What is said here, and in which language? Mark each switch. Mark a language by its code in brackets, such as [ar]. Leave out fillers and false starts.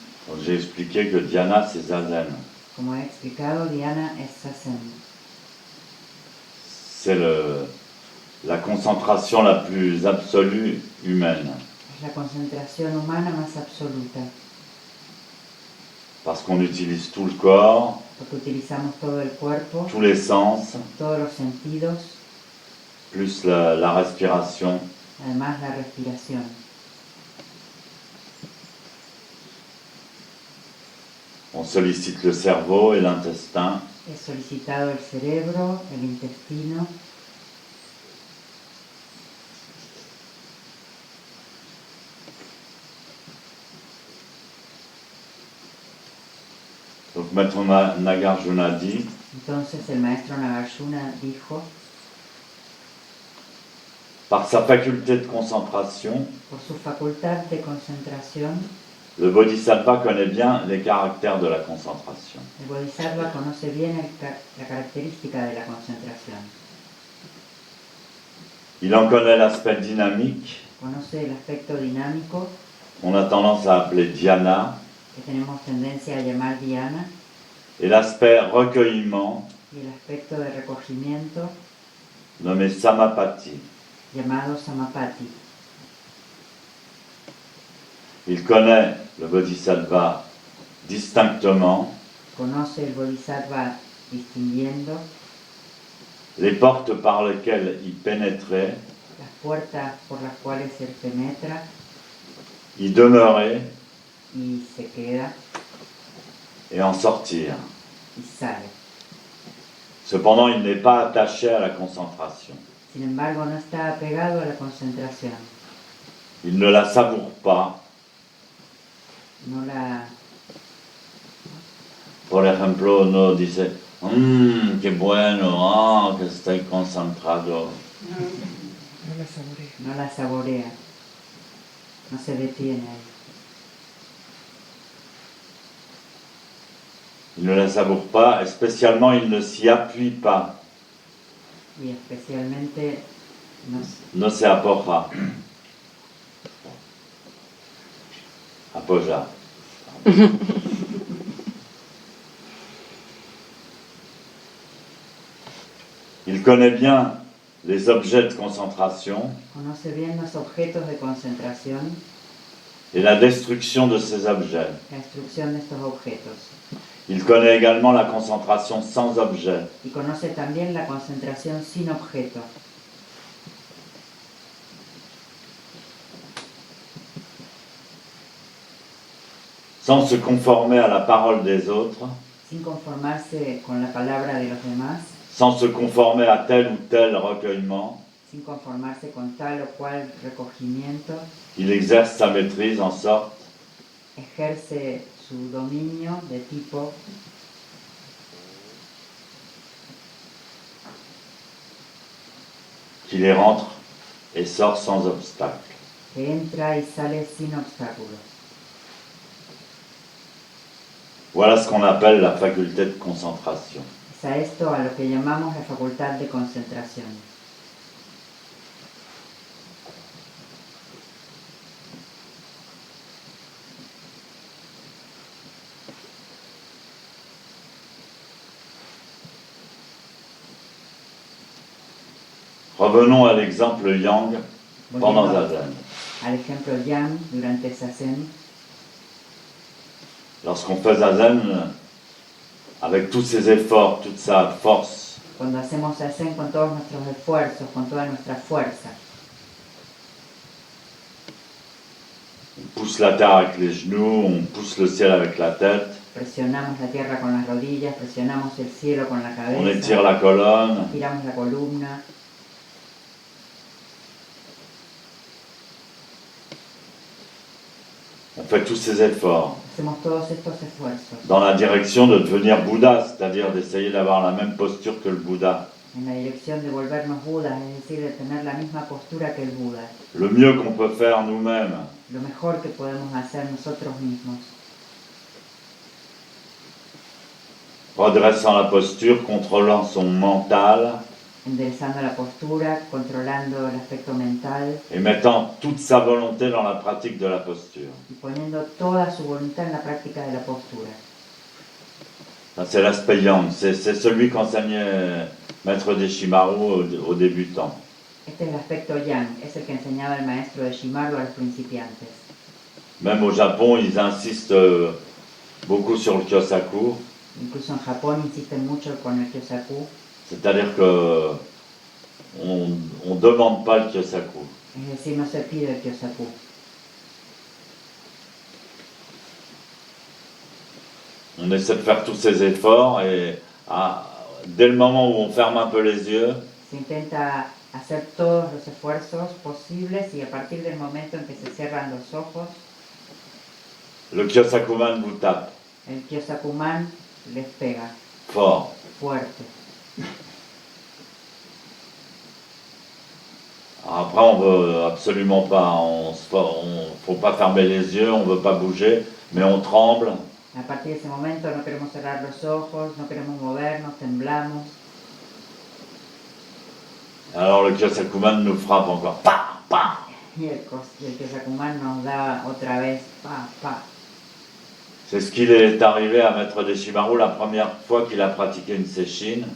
[fr] Donc j'ai expliqué que dhyana c'est zazen. [es] Como he explicado, dhyana es zazen. [fr] C'est la concentration la plus absolue humaine. [es] Es la concentración humana más absoluta. [fr] Parce qu'on utilise tout le corps, [es] Porque utilizamos todo el cuerpo, [fr] tous les sens, [es] todos los sentidos, [fr] plus la respiration. [es] además la respiración. [fr] On sollicite le cerveau et l'intestin. [es] He solicitado el cerebro, el intestino. [fr] Donc Maître Nagarjuna dit, [es] Entonces el maestro Nagarjuna dijo, [fr] par sa faculté de concentration, [es] por su facultad de concentración, [fr] le bodhisattva connaît bien les caractères de la concentration. [es] el bodhisattva conoce bien la característica de la concentración. [fr] Il en connaît l'aspect dynamique, [es] Conoce el aspecto dinámico, [fr] on a tendance à appeler dhyana, [es] que tenemos tendencia a llamar dhyana, [fr] et l'aspect recueillement, [es] y el aspecto de recogimiento, [fr] nommé samapati. [es] llamado samapati. [fr] Il connaît le bodhisattva distinctement, [es] Conoce el bodhisattva distinguiendo [fr] les portes par lesquelles il pénétrait, [es] las puertas por las cuales él penetra [fr] y demeurer [es] y se queda [fr] et en sortir. [es] y sale. [fr] Cependant, il n'est pas attaché à la concentration. [es] Sin embargo, no está apegado a la concentración. [fr] Il ne la savoure pas. [es] No la, Por ejemplo, no dice, qué bueno, que estoy concentrado. No la saborea. no la saborea. No se detiene ahí. [fr] Il ne la savoure pas, et spécialement, il ne s'y appuie pas. [es] Y especialmente no, No se apoja. Apoya. [fr] Il connaît bien les objets de concentration [es] conoce bien los objetos de concentración, [fr] et la destruction de ces objets. [es] la destrucción de estos objetos. [fr] Il connaît également la concentration sans objet. [es] Y conoce también la concentración sin objeto. [fr] Sans se conformer à la parole des autres, [es] Sin conformarse con la palabra de los demás, [fr] sans se conformer à tel ou tel recueillement, [es] sin conformarse con tal o cual recogimiento, [fr] il exerce sa maîtrise en sorte [es] ejerce su dominio de tipo [fr] qu'il y rentre et sort sans obstacle. [es] que entra y sale sin obstáculos. [fr] Voilà ce qu'on appelle la faculté de concentration. [es] Es a esto a lo que llamamos la facultad de concentración. [fr] Revenons à l'exemple yang pendant [es] Volviendo Zazen. al ejemplo yang durante Zazen, [fr] Lorsqu'on fait zazen, avec tous ses efforts, toute sa force, [es] Cuando hacemos zazen con todos nuestros esfuerzos, con toda nuestra fuerza, [fr] on pousse la terre avec les genoux, on pousse le ciel avec la tête, [es] presionamos la tierra con las rodillas, presionamos el cielo con la [fr] on étire la colonne, [es] giramos la columna, [fr] on fait tous ces efforts [es] hacemos todos estos esfuerzos [fr] dans la direction de devenir Bouddha, c'est-à-dire d'essayer d'avoir la même posture que le Bouddha. [es] en la dirección de volvernos Budas, es decir, de tener la misma postura que el Buda, [fr] Le mieux qu'on peut faire nous-mêmes, [es] lo mejor que podemos hacer nosotros mismos, [fr] redressant la posture, contrôlant son mental [es] enderezando la postura, controlando el aspecto mental [fr] et mettant toute sa volonté dans la pratique de la posture. [es] y poniendo toda su voluntad en la práctica de la postura. [fr] Ça, c'est l'aspect yang, c'est celui qu'enseignait Maître Deshimaru aux débutants. [es] Este es el aspecto yang, es el que enseñaba el maestro de Shimaru a los principiantes. [fr] Même au Japon, ils insistent beaucoup sur le Kyosaku, [es] Incluso en Japón insisten mucho con el Kyosaku, [fr] c'est-à-dire que on ne demande pas le Kyosaku. [es] es decir, no se pide el Kyosaku. [fr] On essaie de faire tous ces efforts et dès le moment où on ferme un peu les yeux, [es] Se intenta hacer todos los esfuerzos posibles y a partir del momento en que se cierran los ojos, [fr] le Kyosakuman vous tape [es] el Kyosakuman les pega [fr] fort. [es] fuerte. [fr] Après, on veut absolument pas, faut pas fermer les yeux, on veut pas bouger, mais on tremble. [es] A partir de ese momento no queremos cerrar los ojos, no queremos movernos, temblamos. [fr] Alors le Kyosakuman nous frappe encore. Pa, pa. [es] Y el Kyosakuman nos da otra vez pa, pa. [fr] C'est ce qu'il est arrivé à Maître Deshimaru la première fois qu'il a pratiqué une sesshin.